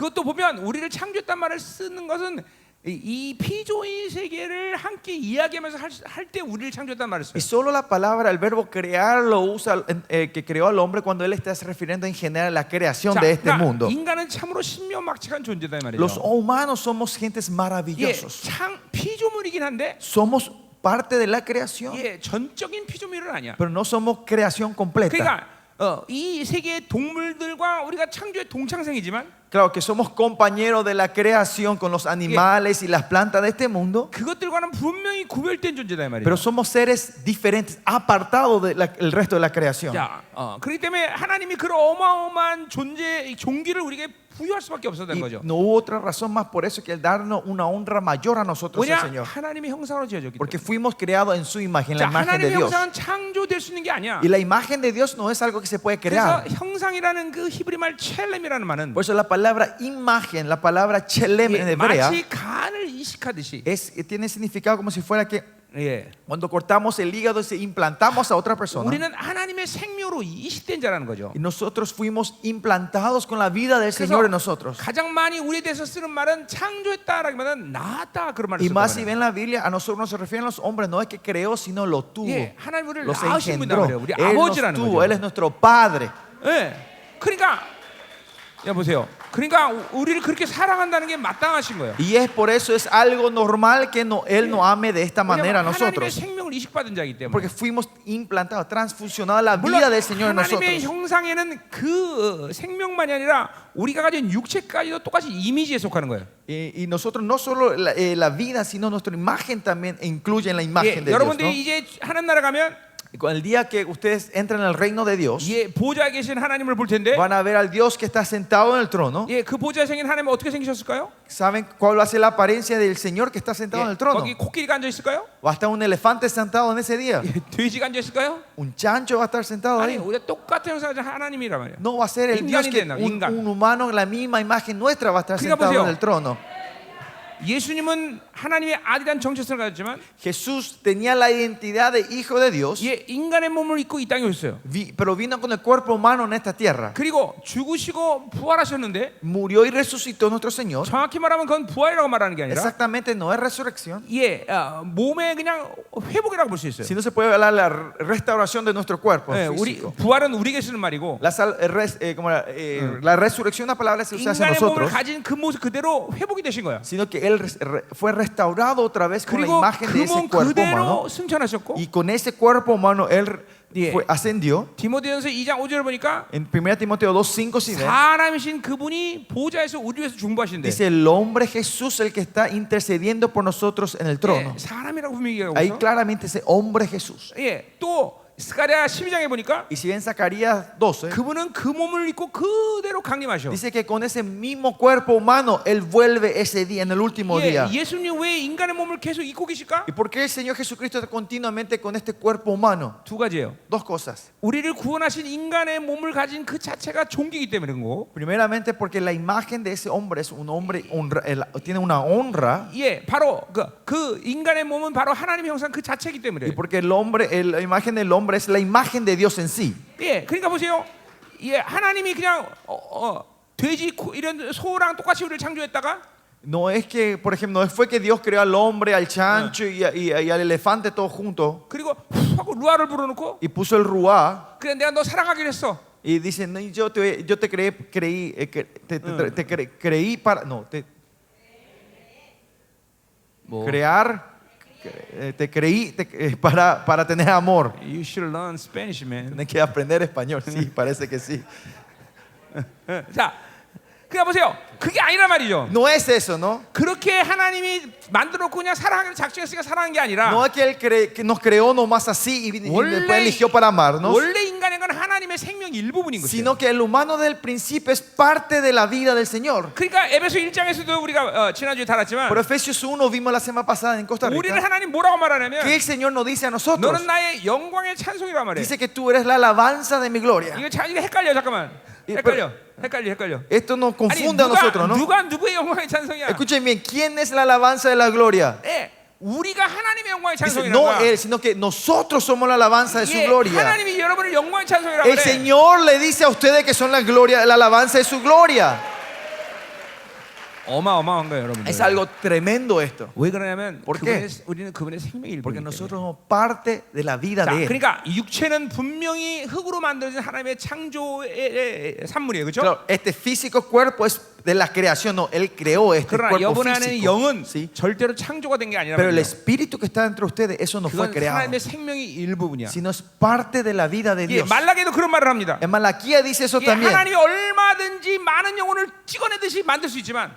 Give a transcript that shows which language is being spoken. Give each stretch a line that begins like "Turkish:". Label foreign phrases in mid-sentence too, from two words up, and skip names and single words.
Korean: 예, 그것도 보면 우리를 창조했다는 말을 쓰는 것은 이 피조의 세계를 함께 이야기하면서 할 때 우리를 창조했단 말을
Spanish: Y
Korean: 써요.
Spanish: solo la palabra, el verbo crear, lo usa que creó al hombre cuando él está se refiriendo en general a la creación
Korean: 자,
Spanish: de este
Korean: 그러니까
Spanish: mundo.
Korean: 인간은 참으로 신묘막측한 존재다 이
Spanish: Los
Korean: 말이죠.
Spanish: humanos somos gentes
Korean: 예,
Spanish: maravillosos.
Korean: 피조물이긴 한데
Spanish: Somos parte de la creación,
Korean: 예, 전적인 피조물은 아니야.
Spanish: pero no somos creación completa.
Korean: 그러니까 이 세계의 동물들과 우리가 창조의 동창생이지만
Spanish: Claro que somos compañeros de la creación con los animales y las plantas de este mundo,
Korean: 그것들과는 분명히 구별된 존재다 이 말이죠.
Spanish: pero somos seres diferentes, apartados del resto de la creación.
Korean: 자, 그렇기 때문에 하나님이 그런 어마어마한 존재, 종기를 우리에게 부여할 수밖에 없었다는
Spanish: Y
Korean: 거죠.
Spanish: no hubo otra razón más por eso que el darnos una honra mayor a nosotros, el
Korean: 왜냐?
Spanish: Señor.
Korean: 하나님의 형상으로 지어졌기
Spanish: Porque
Korean: 때문에.
Spanish: fuimos creados en su imagen, la
Korean: 자,
Spanish: imagen de
Korean: 하나님의
Spanish: Dios.
Korean: 형상은 창조될 수 있는 게 아니야.
Spanish: Y la imagen de Dios no es algo que se puede
Korean: 그래서
Spanish: crear.
Korean: 형상이라는 그 히브리 말 첼렘이라는 말은
Spanish: Por eso la palabra imagen, la palabra chelem en hebrea,
Korean: 마치 간을 이식하듯이
Spanish: tiene significado como si fuera que
Korean: 예.
Spanish: cuando cortamos el hígado y implantamos a otra persona.
Korean: 우리는 하나님의 생명으로 이식된 자라는 거죠.
Spanish: Y nosotros fuimos implantados con la vida del
Korean: 그래서
Spanish: Señor en nosotros.
Korean: 가장 많이 우리에 대해서 쓰는 말은 창조했다라기보다는 낳았다 그런 말을
Spanish: Y más
Korean: 썼단
Spanish: si
Korean: 말이에요.
Spanish: ven la Biblia, a nosotros no se refieren a los hombres, no es que creó, sino lo tuvo.
Korean: 예, 하나님 우리를
Spanish: Los
Korean: 낳으신 분이란
Spanish: engendró.
Korean: 말이에요. 우리
Spanish: Él nos
Korean: 아버지라는
Spanish: tuvo,
Korean: 거죠.
Spanish: Él es nuestro Padre.
Korean: 예. 그러니까 야 보세요. 그러니까 우리를 그렇게 사랑한다는 게 마땅하신 거예요.
Spanish: Y es por eso es algo normal que Él nos ame de esta manera a
Korean: 왜냐하면 하나님의
Spanish: nosotros.
Korean: 생명을 이식받은 자이기 때문에.
Spanish: Porque fuimos implantados, transfusionados la
Korean: 물론
Spanish: vida del Señor en
Korean: 하나님의
Spanish: nosotros.
Korean: 형상에는 그 생명만이 아니라 우리가 가진 육체까지도 똑같이 이미지에 속하는 거예요.
Spanish: Y nosotros no solo la vida, sino nuestra imagen también incluye en la
Korean: 예,
Spanish: imagen de Dios,
Korean: 여러분들이
Spanish: ¿no?
Korean: 이제 하나님 나라 가면
Spanish: Y con el día que ustedes entran al reino de Dios,
Korean: 예, 보좌에 계신 하나님을 볼 텐데
Spanish: van a ver al Dios que está sentado en el trono.
Korean: 예, 그 보좌에 생긴 하나님은 어떻게 생기셨을까요?
Spanish: ¿Saben cuál va a ser la apariencia del Señor que está sentado en
Korean: 예,
Spanish: el trono?
Korean: 거기 코끼리가 앉아 있을까요?
Spanish: ¿Va a estar un elefante sentado en ese día?
Korean: 예, 돼지가 앉아 있을까요?
Spanish: ¿Un chancho va a estar sentado
Korean: 아니,
Spanish: ahí?
Korean: 우리가 똑같은 형상을 가진 하나님이란 말이에요.
Spanish: No va a ser el Dios que un humano, la misma imagen nuestra va a estar
Korean: 그러니까
Spanish: sentado
Korean: 보세요.
Spanish: en el trono.
Korean: 예수님은 하나님의 아들이란 정체성을 가졌지만
Spanish: Jesús tenía la identidad de hijo de Dios,
Korean: 예, 인간의 몸을 입고 이 땅에 오셨어요.
Spanish: pero vino con el cuerpo humano en esta tierra.
Korean: 그리고 죽으시고 부활하셨는데
Spanish: Murió y resucitó nuestro Señor.
Korean: 정확히 말하면 그건 부활이라고 말하는 게 아니라
Spanish: Exactamente, no es resurrección,
Korean: 예, 몸의 그냥 회복이라고 볼 수 있어요.
Spanish: sino se puede hablar de la restauración de nuestro cuerpo
Korean: 예, 우리
Spanish: físico.
Korean: 부활은 우리에게 쓰는 말이고
Spanish: La resurrección, una palabra se usa hacia
Korean: 인간의 몸을
Spanish: nosotros,
Korean: 가진 그 모습 그대로 회복이 되신 거야.
Spanish: sino que Él fue restaurado otra vez con la
Korean: 그리고
Spanish: imagen de
Korean: 그
Spanish: ese
Korean: 몸
Spanish: cuerpo
Korean: 그대로
Spanish: humano.
Korean: 승천하셨고
Spanish: Y con ese cuerpo humano Él
Korean: 예.
Spanish: ascendió.
Korean: 디모데전서 2장 5절을 보니까
Spanish: En 1 Timoteo 2:5 si ven,
Korean: 사람이신 그분이 보좌에서 우리 위해서 중보하신대.
Spanish: dice el hombre Jesús el que está intercediendo por nosotros en el trono.
Korean: 예, 사람이라고 분명히 얘기하고
Spanish: Ahí
Korean: 있어.
Spanish: claramente dice hombre Jesús.
Korean: 예, 또 스가랴 12장에 보니까
Spanish: Y si ven Zacarías 12,
Korean: 그분은 그 몸을 입고 그대로 강림하셔.
Spanish: dice que con ese mismo cuerpo humano Él vuelve ese día, en el último
Korean: 예,
Spanish: día.
Korean: 예수님 왜 인간의 몸을 계속 입고 계실까?
Spanish: ¿Y por qué el Señor Jesucristo está continuamente con este cuerpo humano?
Korean: 두 가지예요.
Spanish: Dos cosas.
Korean: 우리를 구원하신 인간의 몸을 가진 그 자체가 종기이기 때문에 그런 거고.
Spanish: Primeramente porque la imagen de ese hombre es un hombre, tiene una honra.
Korean: 예, 바로 그 인간의 몸은 바로 하나님의 형상 그 자체이기 때문에. Y porque el hombre, la imagen del hombre es la imagen de Dios en sí. 예, 그러니까 보세요. 예, 하나님이 그냥 돼지 이런 소랑 똑같이 우리를 창조했다가
Spanish: No es que, por ejemplo, no fue que Dios creó al hombre, al chancho y al elefante todos juntos
Korean: 그리고 훅 하고 루아를 불어넣고
Spanish: y puso el ruá
Korean: 그래 내가 너 사랑하기로 했어.
Spanish: y dice, no, yo te creí para, no, crear, te creí para tener amor.
English: You should learn Spanish, man.
Spanish: Tienes que aprender español, sí, parece que sí.
Korean: 자, 그러니까 보세요. 그게 아니란 말이죠.
Spanish: No es eso, ¿no?
Korean: 그렇게 하나님이 만들었고 그냥 사랑하기로 작정했으니까 사랑한 게 아니라
Spanish: No es que Él que nos creó nomás así y después eligió para amarnos,
Korean: 원래 인간인 건 하나님의 생명 일부분인 것이에요.
Spanish: sino que el humano del principio es parte de la vida del Señor.
Korean: 그러니까 에베소 1장에서도 우리가 지난주에 다뤘지만
Spanish: Por Efesios 1 vimos la semana pasada en Costa
Korean: 우리를
Spanish: Rica
Korean: 하나님 뭐라고 말하냐면
Spanish: que el Señor nos dice a nosotros,
Korean: 너는 나의 영광의 찬송이란 말이에요.
Spanish: dice que tú eres la alabanza de mi gloria.
Korean: 이거 헷갈려 잠깐만. 헷갈려.
Spanish: Esto nos
Korean: 아니,
Spanish: confunde a nosotros, ¿no?
Korean: 누가 누구의 영광의 찬송이야?
Spanish: Escuchen bien, ¿quién es la alabanza de la gloria?
Korean: 예, 우리가 하나님의 영광의
Spanish: Dice,
Korean: 찬송이라는
Spanish: no
Korean: 거야.
Spanish: Él, sino que nosotros somos la alabanza de su
Korean: 예,
Spanish: gloria.
Korean: 하나님이 여러분을 영광의 찬송이라고
Spanish: El
Korean: 그래.
Spanish: Señor le dice a ustedes que son la gloria, la alabanza de su gloria.
Korean: 어마어마한 거예요, 여러분들.
Spanish: Es algo tremendo esto.
Korean: 왜 그러냐면
Spanish: ¿Por qué?
Korean: 우리는 그분의 생명의
Spanish: Porque
Korean: 일부이기
Spanish: nosotros
Korean: 때문에.
Spanish: somos parte de la vida
Korean: 자,
Spanish: de Él.
Korean: 그러니까 육체는 분명히 흙으로 만들어진 하나님의 창조의 산물이에요, 그렇죠?
Spanish: Claro, este físico cuerpo es de la creación, no, Él creó este
Korean: 그러나
Spanish: cuerpo
Korean: 여러분 안에
Spanish: físico.
Korean: 영은
Spanish: ¿Sí?
Korean: 절대로 창조가 된 게 아니라
Spanish: Pero el
Korean: 말이에요.
Spanish: espíritu que está dentro de ustedes, eso no fue
Korean: 그건
Spanish: creado,
Korean: 하나님의 생명의 일부분이야.
Spanish: sino es parte de la vida de
Korean: 예,
Spanish: Dios.
Korean: 말라기도 그런 말을 합니다.
Spanish: En Malaquía dice eso
Korean: 예,
Spanish: también.
Korean: 하나님이 얼마든지 많은 영혼을 찍어내듯이 만들 수 있지만